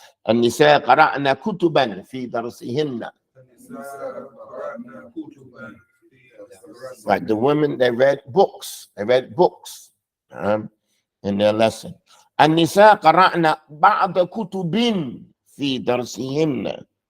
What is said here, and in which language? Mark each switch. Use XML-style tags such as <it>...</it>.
<ar>النساء قرأن كتبا في درسهن.</ar> <en>Right, the women, they read books. They read books in their lesson.</en> <ar>النساء قرأن بعض كتب في درسهن.</ar>